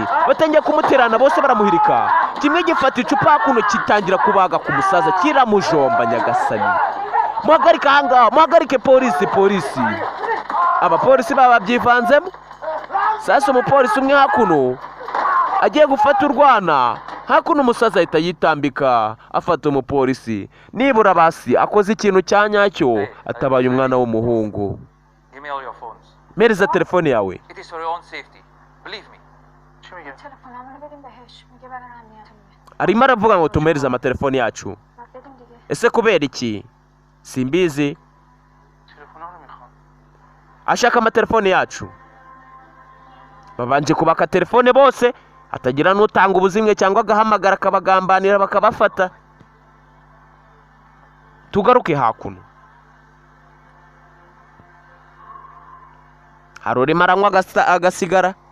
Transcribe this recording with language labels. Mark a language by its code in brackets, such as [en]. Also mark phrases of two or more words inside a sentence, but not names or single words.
[rw] batangiye kumuterana bose baramuhirika kimwe gifata icupa hakuno kitangira kubaga ku musaza kiramujomba nyagasani muhagarike ahangaha muhagarike polisi abapolisi baba babyivanzemo sasa umupolisi umwe hakuno agiye gufata urwana hakuno umusaza ahita yitambika afata umupolisi nibura basi akoze ikintu cya nyacyo atabaye umwana w'umuhungu [en] Give me all your phones. [rw] mereza telefone yawe [en] It is for your own safety. Believe me. [fa] چی میگه؟ تلفنمو بدیم بهش میگه برای امنیتمونه [rw] arimo aravuga ngo tumuhereze amatelefoni yacu [fa] بعد بدیم دیگه [rw] ese kubera iki simbizi [fa] تلفن رو میخوام [rw] ashaka amatelefoni yacu babanje kubaka telefone bose hatagira n'utanga ubuzimwe cyangwa agahamagara akabagambanira bakabafata. Tugaruke hakuno. Hari urimo aranywa agasigara.